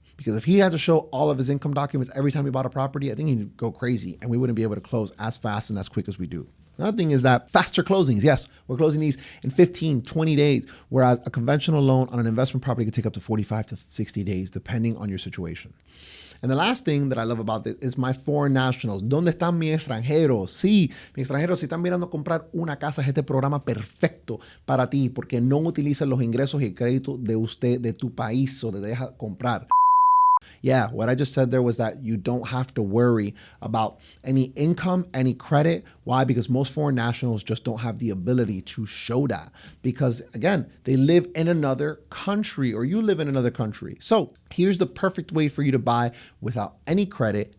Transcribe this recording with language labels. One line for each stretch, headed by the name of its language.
English: Because if he had to show all of his income documents every time he bought a property, I think he'd go crazy and we wouldn't be able to close as fast and as quick as we do. Another thing is that faster closings. Yes, we're closing these in 15, 20 days, whereas a conventional loan on an investment property could take up to 45 to 60 days, depending on your situation. And the last thing that I love about this is my foreign nationals.
Spanish: ¿Dónde están mis extranjeros? Sí, mis extranjeros, si están mirando comprar una casa, es este programa perfecto para ti, porque no utilizan los ingresos y el crédito de usted, de tu país, o te deja comprar.
English: Yeah, what I just said there was that you don't have to worry about any income, any credit. Why? Because most foreign nationals just don't have the ability to show that. Because again, they live in another country or you live in another country. So here's the perfect way for you to buy without any credit.